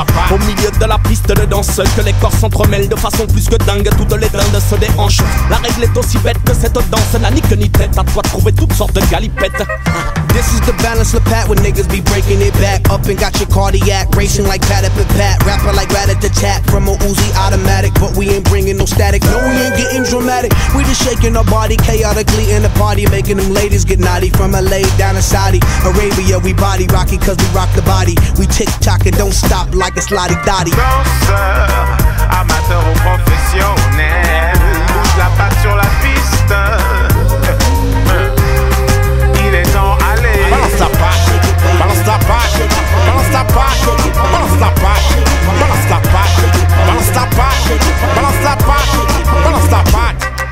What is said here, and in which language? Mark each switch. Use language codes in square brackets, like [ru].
[fr] Au milieu de la piste de danse, que les corps s'entremêlent de façon plus que dingue. Toutes les dindes se déhanche. La règle est aussi bête que cette danse n'a ni queue ni tête. À toi de trouver toutes sortes de galipettes. [en] This is the balance of pat when niggas be breaking it back. Up and got your cardiac racing like pat up and pat. Rapper like rat-a-tat-tat from a Uzi automatic. But we ain't bringing no static, no we ain't getting dramatic. We just shaking our body chaotically in the party. Making them ladies get naughty. From LA down to Saudi Arabia, we body rocky cause we rock the body. We tick-tock and don't stop like it's lottie-dottie. [fr] Danseur, amateur ou professionnel, bouge la patte sur la piste. Il est temps, allez. Balance la patte, balance la patte, balance la patte, balance la patte, balance la patte, balance la patte, balance la patte, balance la patte.